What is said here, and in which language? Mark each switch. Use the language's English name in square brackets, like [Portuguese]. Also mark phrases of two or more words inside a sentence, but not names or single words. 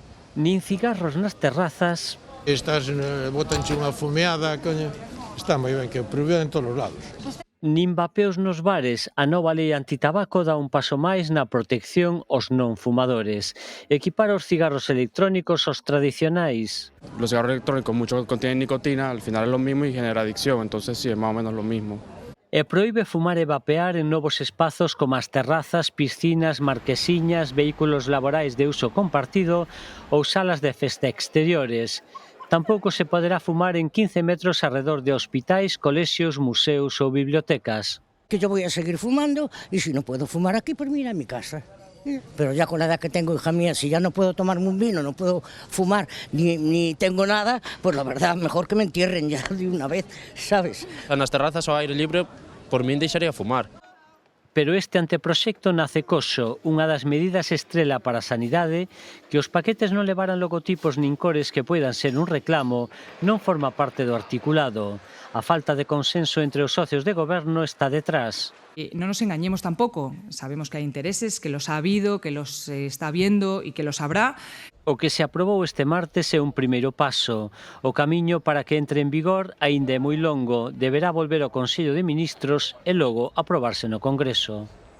[Galician] Nin cigarros nas terrazas, Estás, botanche unha fumeada, coño, está moi ben, que o prohíben en todos os lados. nin vapeos nos bares. A nova lei antitabaco dá un paso máis na protección aos non fumadores. Equipar os cigarros electrónicos aos tradicionais. [Spanish] Los cigarros electrónicos, muchos contienen nicotina, al final es lo mismo y genera adicción, entonces sí, es más o menos lo mismo. [Galician] E proíbe fumar e vapear en novos espazos como as terrazas, piscinas, marquesiñas, vehículos laborais de uso compartido ou salas de festa exteriores. Tampouco se poderá fumar en 15 metros arredor de hospitais, colexios, museos ou bibliotecas. [Spanish] Que yo voy a seguir fumando y si no puedo fumar aquí, pues mira a mi casa. Pero ya con la edad que tengo, hija mía, si ya no puedo tomarme un vino, no puedo fumar, ni tengo nada, pues la verdad, mejor que me entierren ya de una vez, ¿sabes? [Galician] Nas terrazas ao aire libre, por min deixaría fumar. Pero este anteproxecto nace coxo, unha das medidas estrela para a sanidade, que os paquetes non levaran logotipos nin cores que poidan ser un reclamo, non forma parte do articulado. A falta de consenso entre os socios de goberno está detrás. [Spanish] No nos engañemos tampoco, sabemos que hay intereses, que los ha habido, que los está viendo y que los habrá. [Galician] O que se aprobou este martes é un primeiro paso. O camiño para que entre en vigor aínda é moi longo, deberá volver ao Consello de Ministros e logo aprobarse no Congreso.